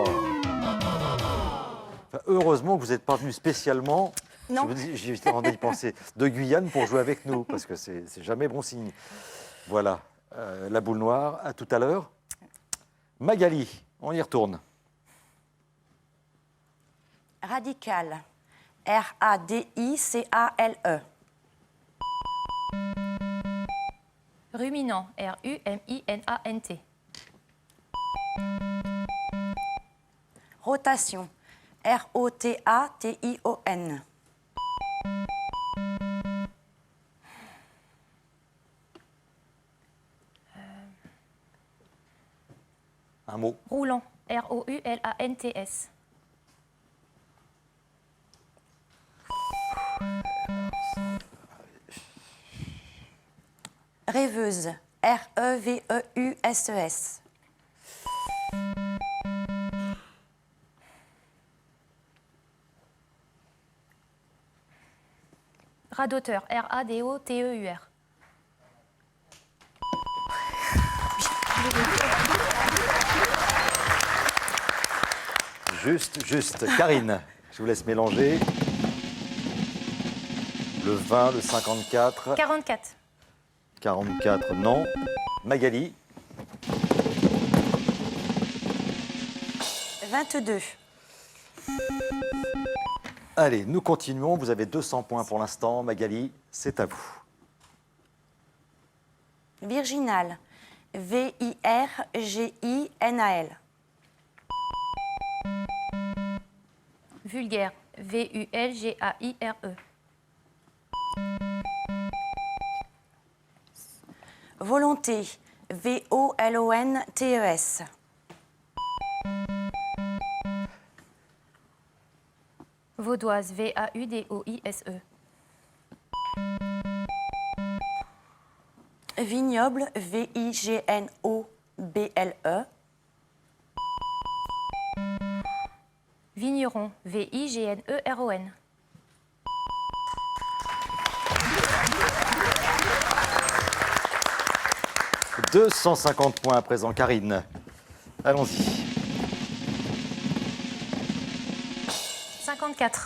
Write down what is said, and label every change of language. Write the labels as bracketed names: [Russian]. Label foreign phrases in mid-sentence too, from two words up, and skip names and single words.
[French] Enfin, heureusement que vous n'êtes pas venu spécialement, Non. j'étais en train d'y penser, de Guyane pour jouer avec nous, parce que c'est jamais bon signe. Voilà, la boule noire, à tout à l'heure. Magali, on y retourne. Radical. R-A-D-I-C-A-L-E. Ruminant. R-U-M-I-N-A-N-T. Rotation. R-O-T-A-T-I-O-N. Un mot. Roulant. R-O-U-L-A-N-T-S. Rêveuse. R-E-V-E-U-S-E-S. Radoteur. R-A-D-O-T-E-U-R. Juste. Karine, je vous laisse mélanger. Le 20, le 54. 44. 44, non. Magali, 22. allez, nous continuons. Vous avez 200 points pour l'instant. Magali, c'est à vous. Virginal. V-I-R-G-I-N-A-L. Vulgaire. V-U-L-G-A-I-R-E. Volonté. V-O-L-O-N-T-E-S. Vaudoise. V-A-U-D-O-I-S-E. Vignoble. V-I-G-N-O-B-L-E. Vigneron. V-I-G-N-E-R-O-N. – 250 points à présent. Karine, allons-y. 54.